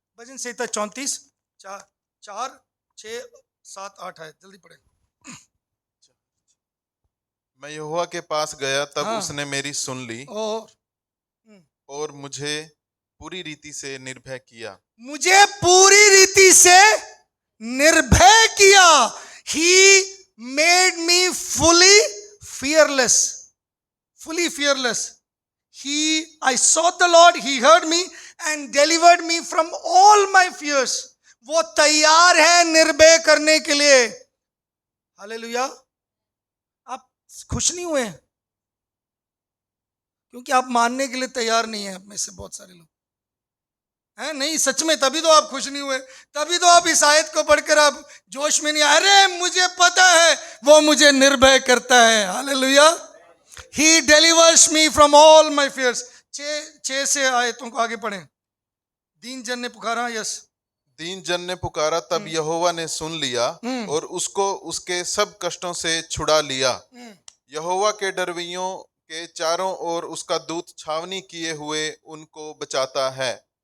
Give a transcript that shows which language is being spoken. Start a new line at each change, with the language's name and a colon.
Hindi: भजन संहिता 34 4 6 7 8 आयत, जल्दी पढ़े। मैं यहोवा के पास गया, तब हाँ। उसने मेरी सुन ली और मुझे पूरी रीति से निर्भय किया। मुझे पूरी रीति से निर्भय किया।
English: He made me fully fearless. Fully fearless. I sought the Lord, He heard me and delivered me from all my fears.
Hindi: वो तैयार है निर्भय करने के लिए। हालेलुया। आप खुश नहीं हुए क्योंकि आप मानने के लिए तैयार नहीं है में से बहुत सारे लोग हैं। नहीं, सच में तभी तो आप खुश नहीं हुए, तभी तो आप इस आयत को पढ़कर आप जोश में नहीं। अरे मुझे पता है वो मुझे निर्भय करता है। Hallelujah.
English: He delivers me from all my fears।
Hindi: 6 से आयतों को आगे पढ़ें। दीन जन ने पुकारा, यस, दीन जन ने पुकारा, तब यहोवा ने सुन लिया और उसको उसके सब कष्टों से छुड़ा लिया। यहोवा के डरवियों के चारों ओर उसका दूत छावनी किए हुए उनको बचाता है।